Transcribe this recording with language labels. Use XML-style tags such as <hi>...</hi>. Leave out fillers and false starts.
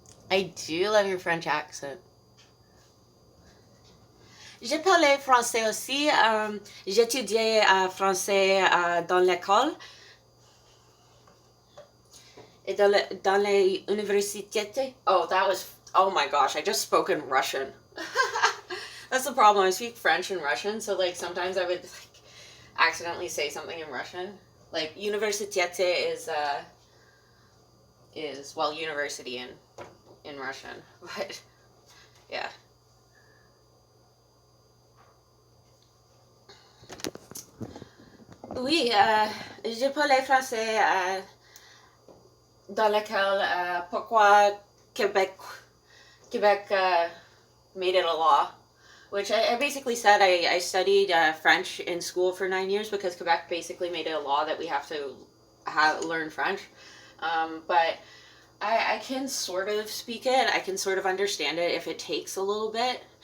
<en>I do love your French accent.</en> <fr>Je parlais français aussi. J'étudiais français dans l'école et dans les universités.</fr> <en>Oh my gosh, I just spoke in Russian. That's the problem. I speak French and Russian, so like sometimes I would like accidentally say something in Russian. Like université is well, university in Russian, but yeah.</en> <fr>Oui, je parlais français dans l'école. Pourquoi</fr> <en>Quebec made it a law? Which I basically said I studied French in school for 9 years because Quebec basically made it a law that we have to learn French. But I can sort of speak it. I can sort of understand it if it takes a little bit.</en>